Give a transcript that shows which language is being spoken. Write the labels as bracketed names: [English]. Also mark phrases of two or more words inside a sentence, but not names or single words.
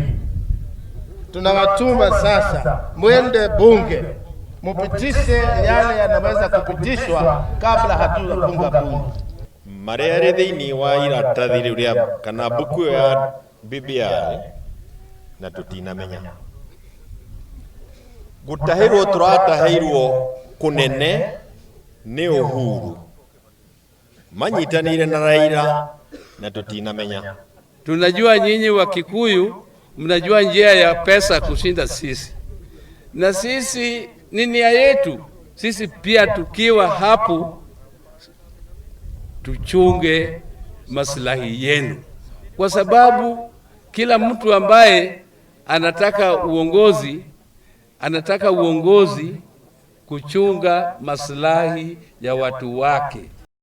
[Swahili] Tunawatuma sasa mwende bunge mupitishe yale yanaweza kupitishwa kabla hatujafunga bunge. [Kikuyu] Maria thiini wa iratathi riu kana buku ya BBI na tutinamenya gutahirwo turatahirwo kunene ni Uhuru manyitanire na Raila na tutinamenya. [Swahili] Tunajua nyinyi wa Kikuyu mnajua njia ya pesa kushinda sisi, na sisi ni nia yetu sisi pia tukiwa hapo tuchunge maslahi yenu, kwa sababu kila mtu ambaye anataka uongozi kuchunga maslahi ya watu wake.